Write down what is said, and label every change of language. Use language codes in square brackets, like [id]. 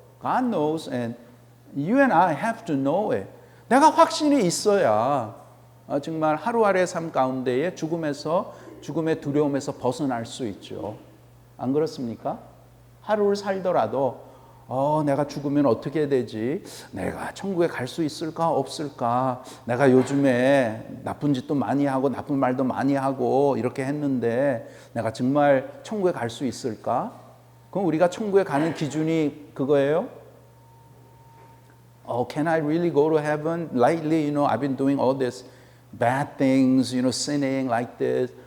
[en] God knows and you and I have to know it. [ko] 내가 확신이 있어야 정말 하루하루의 삶 가운데에 죽음의 두려움에서 벗어날 수 있죠. 안 그렇습니까? 하루를 살더라도 내가 죽으면 어떻게 되지? 내가 천국에 갈 수 있을까 없을까? 내가 요즘에 나쁜 짓도 많이 하고 나쁜 말도 많이 하고 이렇게 했는데 내가 정말 천국에 갈 수 있을까? 그럼 우리가 천국에 가는 기준이 그거예요? [en] Oh, can I really go to heaven? Lately, I've been doing all these bad things, sinning like this.